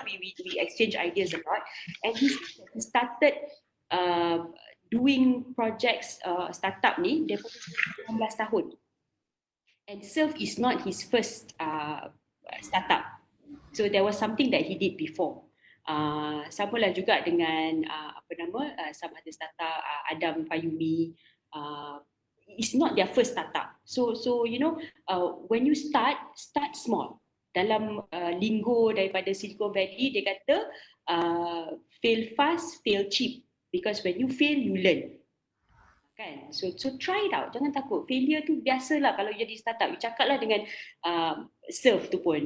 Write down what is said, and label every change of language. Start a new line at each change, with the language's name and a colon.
English: We exchange ideas a lot. And he started doing projects startup
Malay: ni daripada 19 tahun.
English: And Surf is not his first startup. So there was something that he did before.
Malay: Samalah juga dengan
English: some other startup,
Malay: Adam Payumi.
English: It's not their first startup. So when you start small.
Malay: Dalam lingo daripada Silicon Valley, dia kata fail fast, fail cheap.
English: Because when you fail, you learn.
Malay: Kan?
English: So try it out.
Malay: Jangan takut. Failure tu biasalah kalau jadi startup. You cakap lah dengan Surf tu pun.